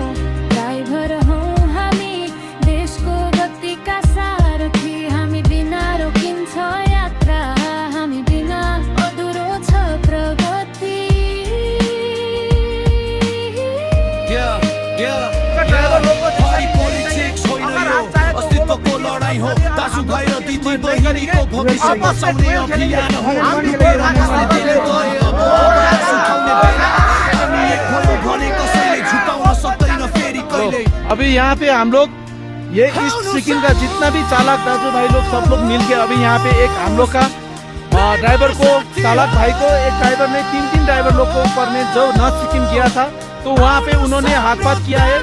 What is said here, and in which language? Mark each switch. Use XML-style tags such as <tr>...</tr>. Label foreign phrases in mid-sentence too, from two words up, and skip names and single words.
<ne>ड्राइभर हौ हामी देशको गतिका सारथी, हामी बिना रोकिन्छ यात्रा, हामी बिना अधुरो छ प्रगति। अस्तित्वको लडाई हो, दाजुभाइ र दिदी बहिनीको भविष्य बचाउने अभियान हो।</ne> <hi>अभी यहाँ पे हम लोग ये ईस्ट सिक्किम का जितना भी चालक</hi> <ne>दाजू भाई</ne> <hi>लोग सब लोग मिलके अभी यहाँ पे एक हम लोग का ड्राइवर को, चालक भाई को, एक ड्राइवर ने तीन ड्राइवर लोग को ऊपर में जो नॉर्थ सिक्किम गया था, तो वहाँ पे उन्होंने हाथ पात किया है।</hi>